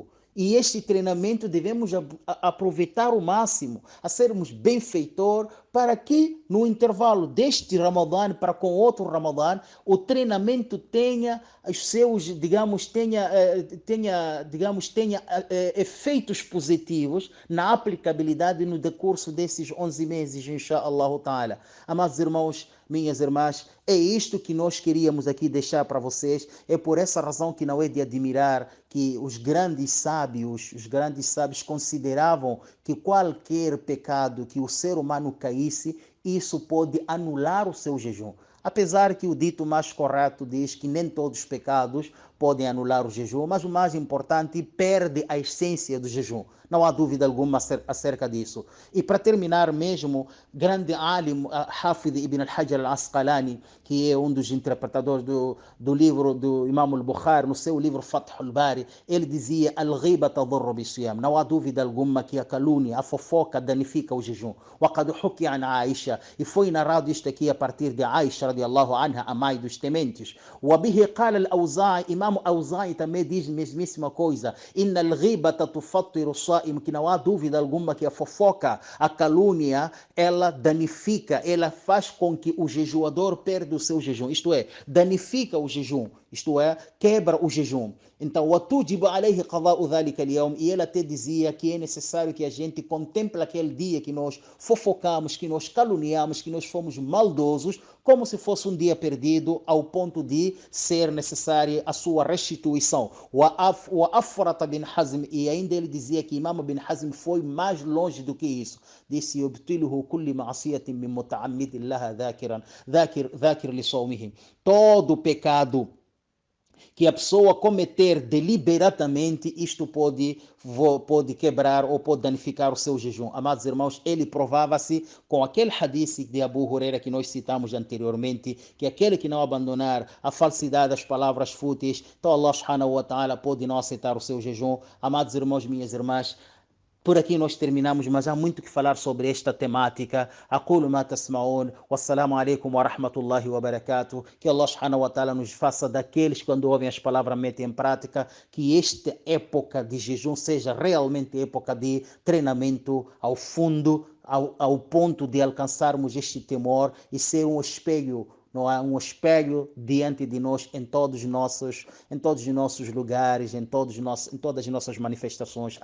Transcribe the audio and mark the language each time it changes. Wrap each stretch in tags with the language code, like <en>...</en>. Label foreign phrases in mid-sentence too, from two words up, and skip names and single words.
<pt>E este treinamento devemos aproveitar ao máximo, a sermos benfeitor, para que no intervalo deste Ramadã para com outro Ramadã, o treinamento tenha os seus, tenha efeitos positivos na aplicabilidade no decurso desses 11 meses,</pt> <ar>إن شاء الله تعالى.</ar> <pt>Amados irmãos, minhas irmãs, é isto que nós queríamos aqui deixar para vocês. É por essa razão que não é de admirar que os grandes sábios consideravam que qualquer pecado que o ser humano caísse, isso pode anular o seu jejum. Apesar que o dito mais correto diz que nem todos os pecados podem anular o jejum, mas o mais importante, perde a essência do jejum. Não há dúvida alguma acerca disso. E para terminar mesmo, grande alim, Hafid ibn al-Hajar al-Asqalani, que é um dos interpretadores do livro do Imam al-Bukhari, no seu livro Fath al-Bari, ele dizia:</pt> <ar>الغيبة تضر بالصيام.</ar> <pt>Não há dúvida alguma que a calúnia, a fofoca danifica o jejum.</pt> <ar>وقد حكي عن عائشة,</ar> <pt>e foi narrado isto aqui a partir de Aisha</pt> <ar>رضي الله عنها,</ar> <pt>a mãe dos tementes.</pt> <ar>وبه قال الأوزاعي,</ar> <pt>Imam Auza'i também diz a mesmíssima coisa:</pt> <ar>إن الغيبة تفطر الصائم,</ar> <pt>que não há dúvida alguma que a fofoca, a calúnia, ela danifica, ela faz com que o jejuador perca o seu jejum, isto é, danifica o jejum, isto é, quebra o jejum. Então,</pt> <ar>وتوجب عليه قضاء ذلك اليوم,</ar> <pt>e ele até dizia que é necessário que a gente contemple aquele dia que nós fofocamos, que nós caluniamos, que nós fomos maldosos, como se fosse um dia perdido, ao ponto de ser necessária a sua restituição.</pt> <ar>وأفرط بن حزم,</ar> <pt>e ainda ele dizia que Imam bin Hazm foi mais longe do que isso. Disse:</pt> <ar>يبطله كل معصية من متعمد لها ذاكر لصومه.</ar> <pt>Todo pecado que a pessoa cometer deliberadamente, isto pode quebrar ou pode danificar o seu jejum. Amados irmãos, ele provava-se com aquele hadith de Abu Huraira que nós citamos anteriormente, que aquele que não abandonar a falsidade das palavras fúteis, então Allah</pt> <ar>سبحانه وتعالى</ar> <pt>pode não aceitar o seu jejum. Amados irmãos, minhas irmãs, por aqui nós terminamos, mas há muito que falar sobre esta temática.</pt> <ar>أقول ما تسمعون، والسلام عليكم ورحمة الله وبركاته.</ar> <pt>Que Allah</pt> <ar>سبحانه وتعالى</ar> <pt>nos faça daqueles que quando ouvem as palavras metem em prática, que esta época de jejum seja realmente época de treinamento ao fundo, ao ponto de alcançarmos este temor e ser um espelho, não há um espelho diante de nós em todos os nossos lugares, em todas as nossas manifestações.</pt>